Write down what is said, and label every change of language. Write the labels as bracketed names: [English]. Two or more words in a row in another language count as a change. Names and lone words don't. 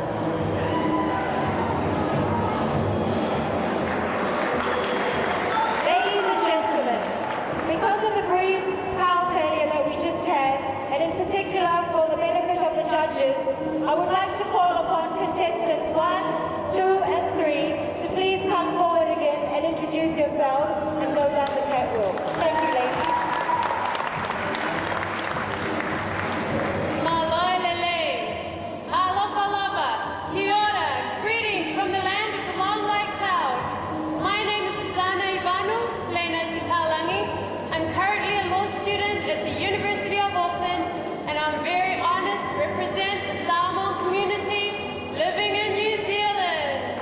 [English] Ladies and gentlemen, because of the brief power failure that we just had, and in particular for the benefit of the judges, I would like to call upon contestants 1, 2, and 3 to please come forward again and introduce yourselves and go down the catwalk. Thank you, ladies. Malailele, aloha lava, [Māori] kia ora, [English] greetings from the land of the long white cloud. My name is Susanna Ivano, Lena Sitalangi. I'm currently a law student at the University of Auckland, and I'm very honored to represent the Samoan community living in New Zealand.